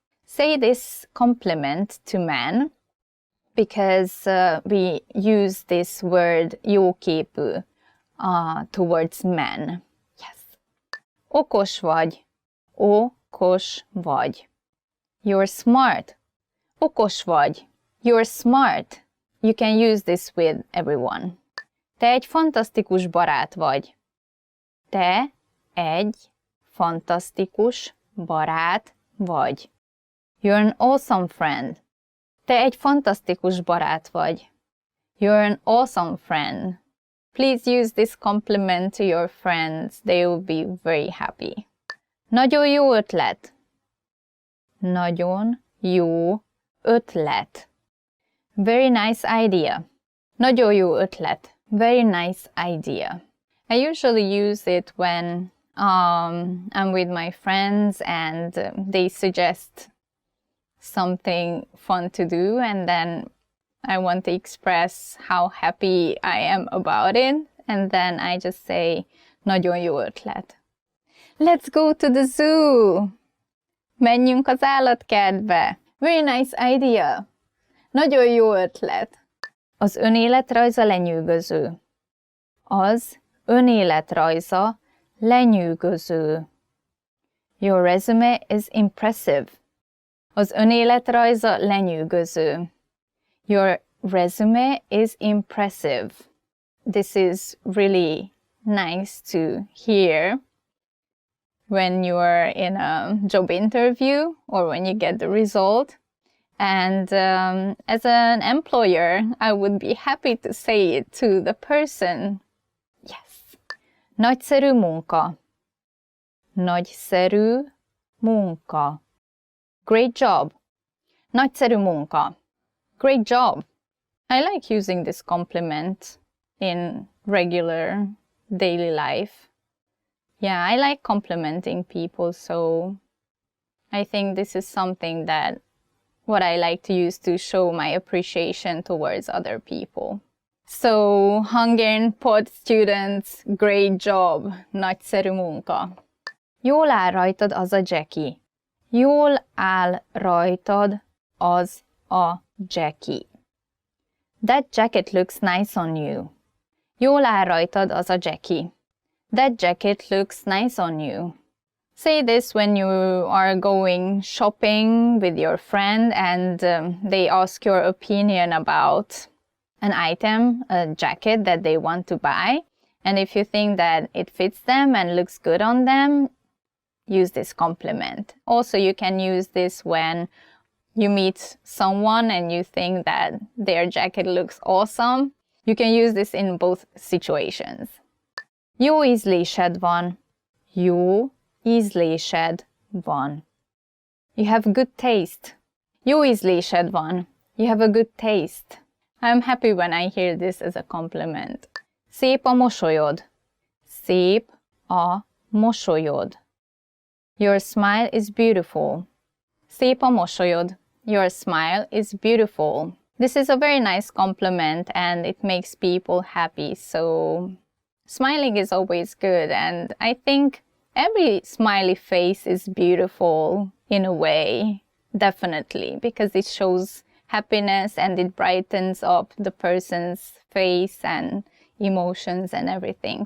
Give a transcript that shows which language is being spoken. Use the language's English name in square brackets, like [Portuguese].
[English] Say this compliment to men because we use this word jó képű towards men. Yes. [Hungarian] Okos vagy. Okos vagy. [English] You're smart. [Hungarian] Okos vagy. [English] You're smart. You can use this with everyone. [Hungarian] Te egy fantasztikus barát vagy. Te egy fantasztikus barát vagy. [English] You're an awesome friend. [Hungarian] Te egy fantasztikus barát vagy. [English] You're an awesome friend. Please use this compliment to your friends. They will be very happy. [Hungarian] Nagyon jó ötlet. Nagyon jó ötlet. [English] Very nice idea. [Hungarian] Nagyon jó ötlet. [English] Very nice idea. I usually use it when I'm with my friends and they suggest something fun to do, and then I want to express how happy I am about it, and then I just say [Hungarian] nagyon jó ötlet. [English] Let's go to the zoo. [Hungarian] Menjünk az állatkertbe. [English] Very nice idea. [Hungarian] Nagyon jó ötlet. Az önéletrajza lenyűgöző. Az önéletrajza lenyűgöző. [English] Your resume is impressive. [Hungarian] Az önéletrajza lenyűgöző. [English] Your resume is impressive. This is really nice to hear when you are in a job interview or when you get the result. And as an employer, I would be happy to say it to the person. [Hungarian] Yes. Nagyszerű munka. Nagyszerű munka. [English] Great job. [Hungarian] Nagyszerű munka. [English] Great job. I like using this compliment in regular daily life. Yeah, I like complimenting people, so I think this is something that what I like to use to show my appreciation towards other people. So, Hungarian pod students, great job. [Hungarian] Nagyszerű munka. Jól áll rajtad az a Jackie. Jól áll rajtad az a Jackie. [English] That jacket looks nice on you. [Hungarian] Jól áll rajtad az a Jackie. [English] That jacket looks nice on you. Say this when you are going shopping with your friend and they ask your opinion about an item, a jacket that they want to buy. And if you think that it fits them and looks good on them, use this compliment. Also, you can use this when you meet someone and you think that their jacket looks awesome. You can use this in both situations. [Hungarian] Jó ízlésed van. Jó ízlésed van. [English] You have good taste. [Hungarian] Jó ízlésed van. [English] You have a good taste. I'm happy when I hear this as a compliment. [Hungarian] Szép a mosolyod. Szép a mosolyod. [English] Your smile is beautiful. [Hungarian] Szép a mosolyod. [English] Your smile is beautiful. This is a very nice compliment and it makes people happy. So smiling is always good, and I think every smiley face is beautiful in a way, definitely, because it shows happiness and it brightens up the person's face and emotions and everything.